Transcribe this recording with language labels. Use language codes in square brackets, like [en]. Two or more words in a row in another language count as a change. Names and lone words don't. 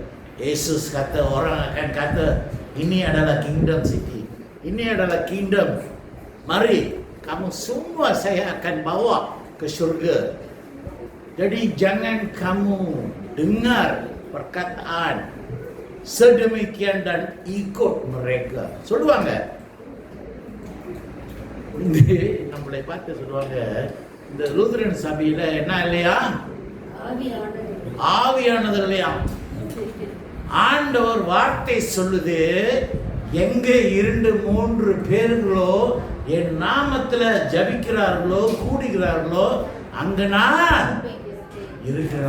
[ms] Yesus kata, orang akan kata, ini adalah kingdom city. Ini adalah kingdom. Mari, kamu semua saya akan bawa ke surga. Jadi jangan kamu dengar perkataan sedemikian dan ikut mereka. [ta] சொல்லுவாங்க. நம்மளை பார்த்து சொல்லுவாங்க, இந்த லூதரன் சபையில என்ன இல்லையா? ஆவியானது இல்லையா? ஆண்டவர் வார்த்தை சொல்லுது, எங்க 2-3 பேர்களோ என் நாமத்துல ஜபிக்கிறார்களோ கூடுகிறார்களோ அங்க நான் இருக்கிறேன்.